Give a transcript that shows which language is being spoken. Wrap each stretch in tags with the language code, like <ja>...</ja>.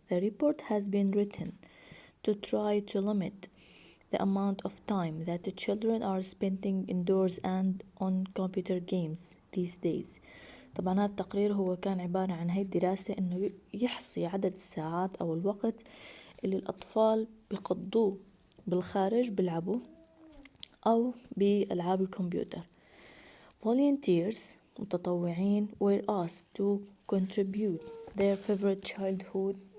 <en>The report has been written to try to limit the amount of time that the children are spending indoors and on computer games these days.</en> <ar>طبعا هذا التقرير هو كان عبارة عن هاي الدراسة إنه يحصي عدد الساعات أو الوقت اللي الأطفال بيقضوه بالخارج بيلعبوا أو بألعاب الكمبيوتر.</ar> <en>Volunteers متطوعين were asked to contribute their favorite childhood.</en>